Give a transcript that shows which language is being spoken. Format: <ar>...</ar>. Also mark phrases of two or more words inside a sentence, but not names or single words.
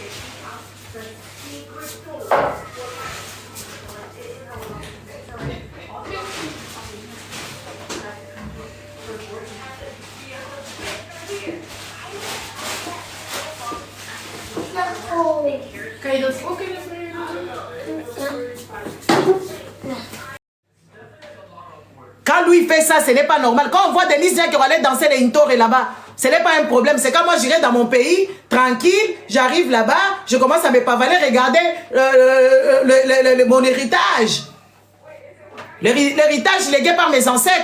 <nl>Kan je dat ook in de vrienden doen?</nl> <fr>Quand lui fait ça, ce n'est pas normal. Quand on voit Denise qui va aller danser les Intore là-bas, ce n'est pas un problème. C'est quand moi j'irai dans mon pays, tranquille, j'arrive là-bas, je commence à me pavaler, regarder mon héritage. L'héritage légué par mes ancêtres.</fr>